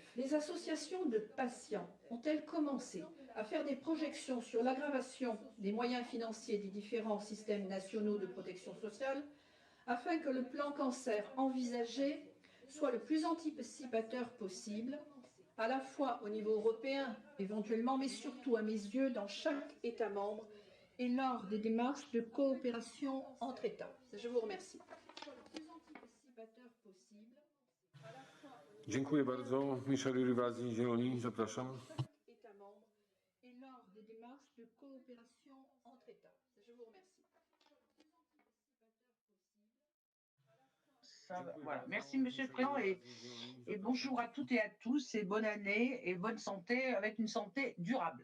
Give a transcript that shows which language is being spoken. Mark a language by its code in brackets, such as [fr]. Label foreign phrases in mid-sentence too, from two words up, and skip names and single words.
[fr] Les associations de patients ont-elles commencé à faire des projections sur l'aggravation des moyens financiers des différents systèmes nationaux de protection sociale afin que le plan cancer envisagé soit le plus anticipateur possible, à la fois au niveau européen éventuellement, mais surtout à mes yeux dans chaque État membre et lors des démarches de coopération entre États. Je vous remercie. [pl] Dziękuję bardzo. Michel Rivasi, Zieloni, zapraszam. [fr] Voilà. Merci Monsieur le Président et bonjour à toutes et à tous et bonne année et bonne santé avec une santé durable.